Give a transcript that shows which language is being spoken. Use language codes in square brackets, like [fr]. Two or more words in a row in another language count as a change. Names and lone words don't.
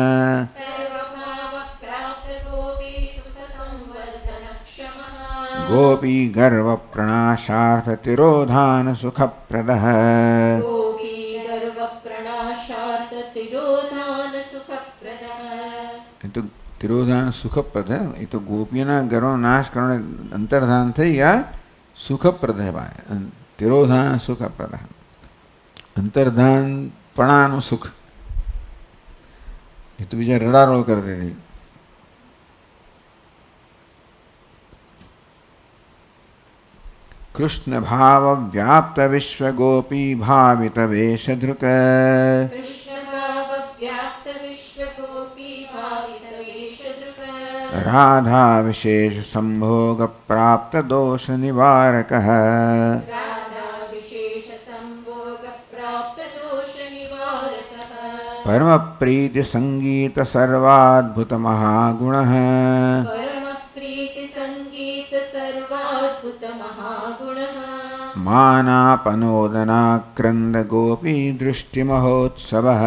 [sa] सर्वभावप्राप्तगोपी सुखसंवर्धनक्षमः गोपी गर्वप्रणाशार्थतिरोधानसुखप्रदः गोपी गर्वप्रणाशार्थतिरोधानसुखप्रदः [gu] એ તો તિરોધાન સુખપ્રદ હે. એ તો ગોપીઓના ગર્વનો નાશ કરવાનો અંતર્ધાન થઈ ગયા સુખપ્રદ હે ભાઈ. તિરોધાન સુખપ્રદ અંતર્ધાન પણાનું સુખ. એ તો બીજા રડારોળ કરતી રહી. [sa] कृष्ण भाव व्याप्त विश्व गोपी भावित वेशधृक कृष्ण भाव व्याप्त विश्व गोपी भावित वेशधृक राधा विशेष संभोग प्राप्त दोष निवारक राधा विशेष संभोग प्राप्त दोष निवारकः परम प्रीति संगीत सर्वाद्भुत महागुण परम प्रीति संगीत सर्वाद्भुत महागुणः मानापनोदनाक्रंद गोपी दृष्टि महोत्सव